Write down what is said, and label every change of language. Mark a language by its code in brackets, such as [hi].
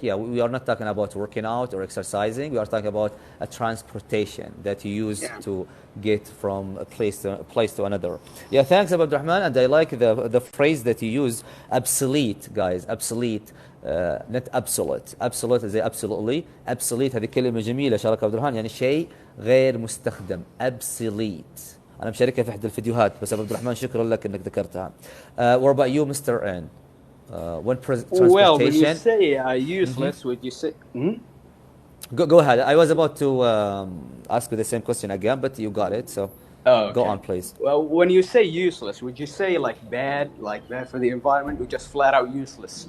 [en] Yeah, we are not talking about working out or exercising. We are talking about a transportation that you use Yeah. to get from a place to another. Yeah, thanks, Abu Rahman. And I like the phrase that you use, obsolete, guys, obsolete. Not absolute. Absolute is absolutely. [ar] Obsolete هذه كلمة جميلة شارك عبد الرحمن، يعني شيء غير مستخدم. [en] Obsolete. [ar] أنا مشاركها في إحدى الفيديوهات، بس عبد الرحمن شكرا لك إنك ذكرتها. [en] What about you, Mr. N? When Well, when you transportation. say useless, would you say? Go ahead. I was about to ask you the same question again, but you got it. So Oh, go okay. on, please. Well, when you say useless, would you say like bad for the environment, or just flat out useless?